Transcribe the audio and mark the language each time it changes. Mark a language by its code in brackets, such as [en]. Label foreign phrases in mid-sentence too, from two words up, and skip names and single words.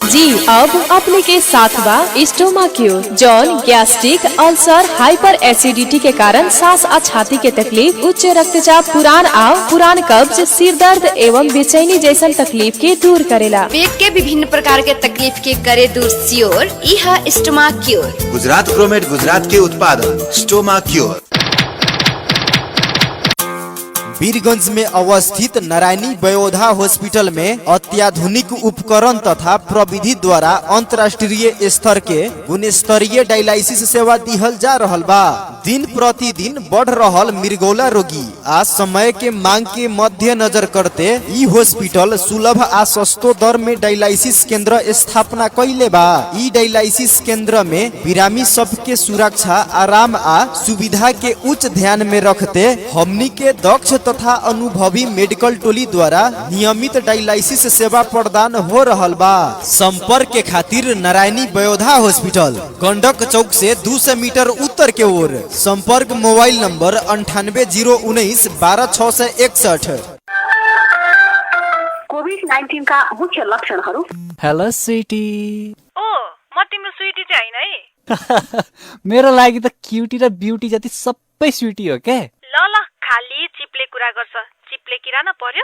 [bho] जी, अब अपने के साथ बा स्टोमाक्यूर, जौन गैस्ट्रिक, अल्सर, [en] hyper acidity [bho] के कारण सांस और छाती के तकलीफ, उच्च रक्तचाप, पुरान कब्ज, सिर दर्द एवं बेचैनी जैसन तकलीफ के दूर करेला। पेट के विभिन्न प्रकार के तकलीफ के करे दूर सियोर, यह स्टोमाक्यूर। गुजरात ग्रोमेट गुजरात के उत्पादन स्टोमाक्यूर। वीरगंज में अवस्थित नारायणी वयोधा हॉस्पिटल में अत्याधुनिक उपकरण तथा प्रविधि द्वारा अंतर्राष्ट्रीय स्तर के गुणस्तरीय डायलिसिस सेवा दिहल जा रहल बा। दिन प्रतिदिन बढ़ रहल मिर्गौला रोगी आ समय के मांग के मध्य नजर करते ई हॉस्पिटल सुलभ आ सस्तो दर में डायलिसिस केंद्र स्थापना कैले बा। ई डायलिसिस केंद्र में बिरामी सबके सुरक्षा, आराम आ सुविधा के उच्च ध्यान में रखते हमनी के दक्ष तथा अनुभवी मेडिकल टोली द्वारा नियमित डायलिसिस सेवा प्रदान हो रहल बा। संपर्क के खातिर नारायणी वयोधा हॉस्पिटल, गंडक चौक से 200 मीटर उत्तर के ओर। संपर्क मोबाइल नंबर 9809 12661। [ne] कोभिड-19 का मुख्य लक्षणहरू। [en] Hello sweetie. [ne] ओ, म तिम्रो स्वीटी चाहिँ हैन है। मेरो लागि त क्युटी र ब्युटी जति सबै स्वीटी हो के। ल खाली चिप्ले कुरा गर्छ, चिप्ले किरा न पर्यो।